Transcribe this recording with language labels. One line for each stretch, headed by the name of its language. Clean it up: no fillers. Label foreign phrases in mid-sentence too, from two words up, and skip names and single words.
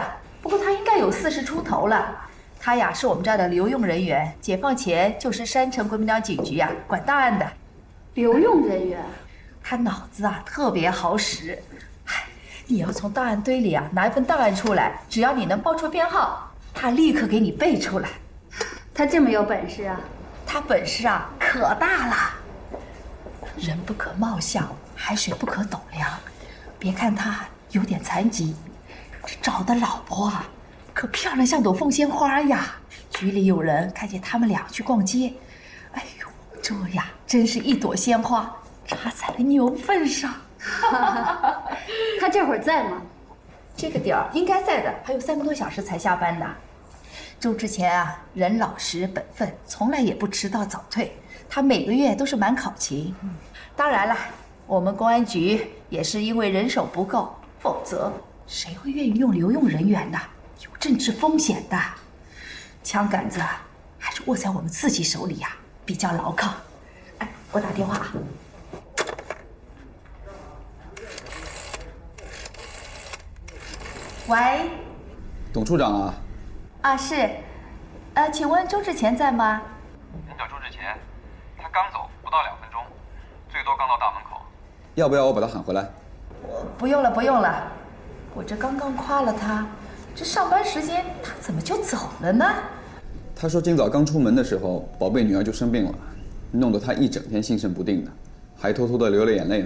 Chinese: 不過他應該有40出頭了。他呀是我們這兒的留用人員，解放前就是山城國民黨警局呀管檔案的。留用人員？他腦子啊特別好使。你要從檔案堆裡啊拿一份檔案出來，只要你能報出編號，他立刻給你背出來。他這麼有本事啊？他本事啊可大了。人不可貌相，海水不可斗量。別看他有點殘疾，這找的老婆啊，可漂亮像朵鳳仙花呀。局裡有人看見他們倆去逛街，哎呦，這呀真是一朵鮮花插在了牛糞上。他這會兒在嗎？這個點兒應該在的，還有3個多小時才下班呢。周之前啊，人老實本分，從來也不遲到早退。他每個月都是滿考勤。當然了，我們公安局也是因為人手不夠，否則誰會願意用留用人員呢？有政治風險的。槍桿子啊，還是握在我們自己手裡呀，比較牢靠。哎，我打電話啊。喂，董處長啊。啊，是。請問周志前在嗎？您找周志前，他剛走，不到2分鐘，最多剛到大門口。要不要我把他喊回來？不用了，不用了。我這剛剛誇了他，這上班時間他怎麼就走了呢？他說今早剛出門的時候，寶貝女兒就生病了，弄得他一整天心神不定的，還偷偷的流了眼淚呢。